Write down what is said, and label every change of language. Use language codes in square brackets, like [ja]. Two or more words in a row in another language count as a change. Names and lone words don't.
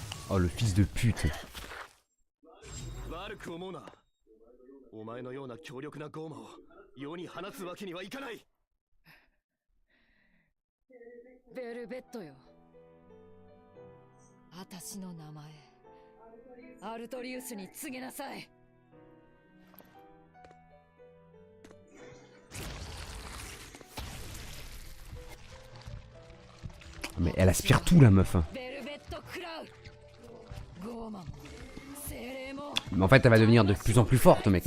[fr] Oh, le fils de pute. [ja] 悪く思うな。お前のような強力なゴーマを世に放つわけにはいかない。ベルベットよ。私の名前、アルトリウスに告げなさい。 [fr] Mais elle aspire tout, la meuf. Mais en fait, elle va devenir de plus en plus forte, mec.